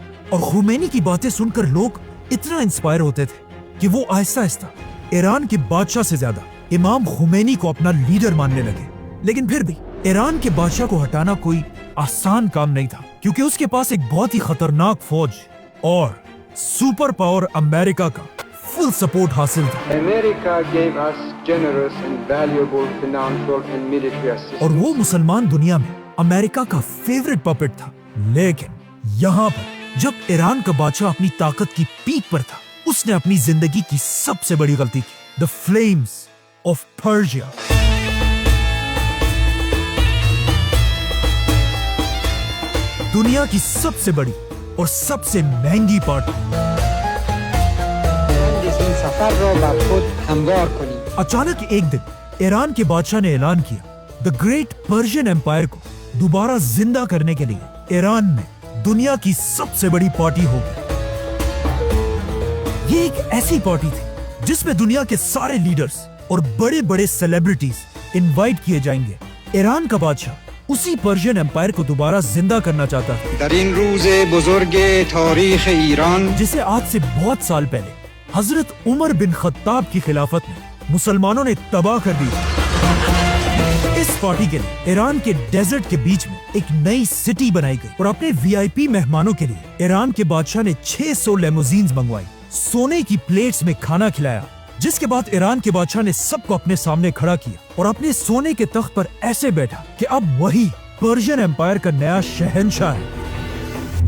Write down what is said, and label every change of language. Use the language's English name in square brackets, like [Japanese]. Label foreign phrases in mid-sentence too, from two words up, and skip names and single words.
[Hindi] और खुमैनी की बातें सुनकर लोग इतना इंस्पायर होते थे कि वो आहिस्ता आहिस्ता ईरान के बादशाह से ज्यादा इमाम खुमैनी को अपना लीडर मानने लगे। लेकिन फिर भी ईरान के बादशाह को हटाना कोई आसान काम नहीं था, क्योंकि उसके पास एक बहुत ही खतरनाक फौज और [English] super power [Hindi] अमेरिका का [English] full support [Hindi] हासिल था [English] America gave us generous and valuable financial and military assistance. [Hindi] और वो मुसलमान दुनिया में अमेरिका का [English] favourite puppet [Hindi] था। लेकिन यहाँ पर जब ईरान का बादशाह अपनी ताकत की पीक पर था, उसने अपनी जिंदगी की सबसे बड़ी गलती की। द फ्लेम्स ऑफ पर्शिया। दुनिया की सबसे बड़ी और सबसे महंगी पार्टी [Persian] این سفر را بر خود هموار کنید. [Hindi] अचानक एक दिन ईरान के बादशाह ने ऐलान किया, द ग्रेट पर्शियन एम्पायर को दोबारा जिंदा करने के लिए ईरान में दुनिया की सबसे बड़ी पार्टी होगी। ये एक ऐसी पार्टी थी जिसमें दुनिया के सारे लीडर्स और बड़े बड़े [English] celebrities invite [Hindi] किए जाएंगे। ईरान का बादशाह उसी पर्शियन एम्पायर को दोबारा जिंदा करना चाहता था, [Persian] در این روز بزرگ تاریخ ایران [Hindi] जिसे आज से बहुत साल पहले हजरत उमर बिन खत्ताब की खिलाफत में मुसलमानों ने तबाह कर दी। इस पार्टी के लिए ईरान के डेजर्ट के बीच में एक नई सिटी बनाई गई और अपने वीआईपी मेहमानों के लिए ईरान के बादशाह ने 600 लेमोजीन्स मंगवाई, सोने की प्लेट्स में खाना खिलाया, जिसके बाद ईरान के बादशाह ने सबको अपने सामने खड़ा किया और अपने सोने के तख्त पर ऐसे बैठा कि अब वही पर्शियन एम्पायर का नया शहंशाह है।